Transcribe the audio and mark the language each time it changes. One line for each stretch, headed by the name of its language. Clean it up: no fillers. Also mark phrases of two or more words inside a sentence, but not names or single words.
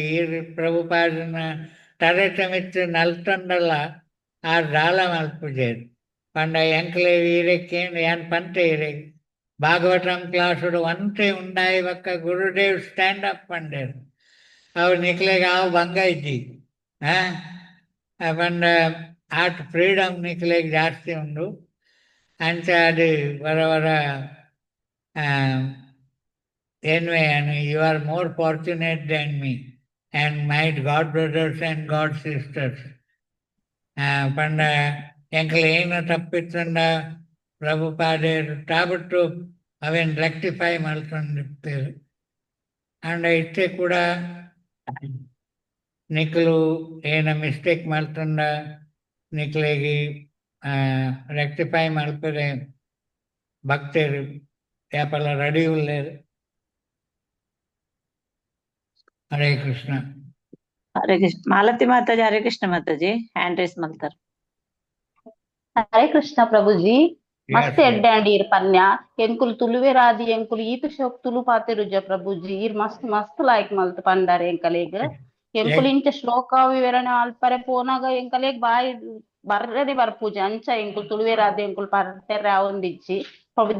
Tulu: ಈ ಪ್ರಭುಪಾದನ ತರಟ ಮಿತ್ತು ನಲ್ತೊಂಡಲ್ಲ ಆ ದಾಲ ಮಲ್ಪುಜೇರು ಪಂಡ ಎಂಕ್ಲೆ ಈರಕ್ಕೆ ಯಾನ್ ಪಂತೆ ಇರೆ ಭಾಗವತಂ ಕ್ಲಾಸುಡು ಒಂತೆ ಉಂಡಾಯಿ ಬಕ್ಕ ಗುರುದೇವ್
English: stand up
Tulu: ಪಂಡೇರು. ಅವು ನಿಕ್ಲೆಗೆ ಅವು ಭಂಗ ಇದ್ದಿ ಪಂಡ ಆಟ್ ಫ್ರೀಡಮ್ ನಿಕ್ಲೆಗೆ ಜಾಸ್ತಿ ಉಂಡು. ಅಂಚ ಅದು ಬರವರ
English: anyway, and you are more fortunate than me and my God brothers and God sisters.
Tulu: ಪಂಡ ಎಂಕ್ಲೆ ಏನು ತಪ್ಪಿತ್ತಂಡ ಪ್ರಭುಪಾದರು ತಾಬಿಟ್ಟು ಅವೇನು ರೆಕ್ಟಿಫೈ ಮಾಡ್ಕೊಂಡಿರ್ತೇವೆ. ಅಂಡ ಇಷ್ಟೇ ಕೂಡ ನಿಕ್ಲು ಏನ ಮಿಸ್ಟೇಕ್ ಮಾಡ್ತಂಡ ನಿಕ್ಲೆಗೆ ರೆಕ್ಟಿಫೈ ಮಲ್ಪರೆ ಭಕ್ತರು ಯಾಪಲ್ಲ ರೆಡಿ ಉಳ್ಳೇರು. ಹರೇ ಕೃಷ್ಣ. ಹರೇ ಕೃಷ್ಣ. ಮಾಲತಿ ಮಾತಾಜಿ ಹರೇ ಕೃಷ್ಣ ಮಾತಾಜಿ
English: hand raise
Tulu: ಮಾಡ್ತಾರ. ಹರೇ ಕೃಷ್ಣ ಪ್ರಭುಜಿ. ಮಸ್ತ್ ಎಡ್ಡೆ ಅಂಡಿ ಇರ್ ಪನ್ಯ ಎಂಕುಲು ತುಳುವೆ ರಾದಿ ಎಂಕುಲು ಈತು ಶೋಕ್ ತುಳು ಪಾತೆರುಜ ಪ್ರಭುಜಿ. ಇರ್ ಮಸ್ತ್ ಮಸ್ತ್ ಲಾಯ್ಕ್ ಮಲ್ತ್ ಪಂಡಾರೆ ಎಂಕಲೇಗ್. ಎಂಕುಲು ಇಂಚ ಶ್ಲೋಕ ವಿವರಣೆ ಅಲ್ಪರೆ ಪೋನಾಗ ಎಂಕಲೇಗ್ ಬಾಯಿ ಬರ್ರದೆ ಬರ್ಪೂಜ ಅಂಚ ಎಂಕುಲು ತುಳುವೆ ರಾದಿ ಎಂಕುಲು ಪಾತೆರ ಒಂದಿಜ್ಜಿ ಪ್ರಭುಜಿ.